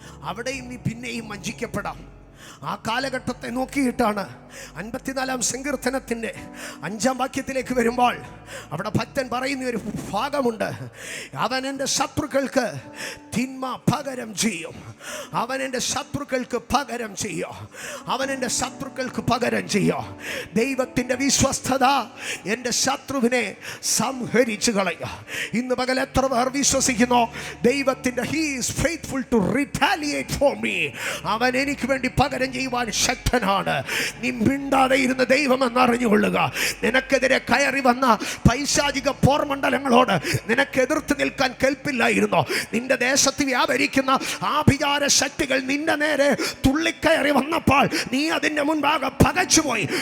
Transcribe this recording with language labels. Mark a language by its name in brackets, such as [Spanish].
[Malayalam] അവിടെയും നീ പിന്നെയും വഞ്ചിക്കപ്പെടാം. ആ കാലഘട്ടത്തെ നോക്കിയിട്ടാണ് 54-ാം സങ്കീർത്തനത്തിൻ്റെ 5-ാം വാക്യത്തിലേക്ക് വരുമ്പോൾ അവിടെ ഭക്തൻ പറയുന്ന ഒരു ഭാഗമുണ്ട്. അവൻ എൻ്റെ ശത്രുക്കൾക്ക് തിന്മ പകരം ചെയ്യും, അവൻ എൻ്റെ ശത്രുക്കൾക്ക് പകരം ചെയ്യും, അവൻ എൻ്റെ ശത്രുക്കൾക്ക് പകരം ചെയ്യും. ദൈവത്തിൻ്റെ വിശ്വസ്തത എൻ്റെ ശത്രുവിനെ സംഹരിച്ചു കളയുക. ഇന്ന് പകൽ എത്ര പേർ വിശ്വസിക്കുന്നു ദൈവത്തിൻ്റെ [English] He is faithful to retaliate for me. [Malayalam] അവൻ എനിക്ക് വേണ്ടി പകരം ചെയ്യുവാൻ ശക്തനാണ്. നീ മിണ്ടാതെ ഇരുന്ന് ദൈവം എന്നറിഞ്ഞുകൊള്ളുക. നിനക്കെതിരെ കയറി വന്ന പൈശാചിക പോർമണ്ഡലങ്ങളോട് നിനക്ക് എതിർത്ത് നിൽക്കാൻ കെൽപ്പില്ലായിരുന്നോ? നിന്റെ ദേശത്ത് വ്യാപരിക്കുന്ന ആഭിചാര ശക്തികൾ നിന്റെ നേരെ തുള്ളിക്കയറി വന്നപ്പോൾ നീ അതിൻ്റെ മുൻപാകെ പകച്ചുപോയി.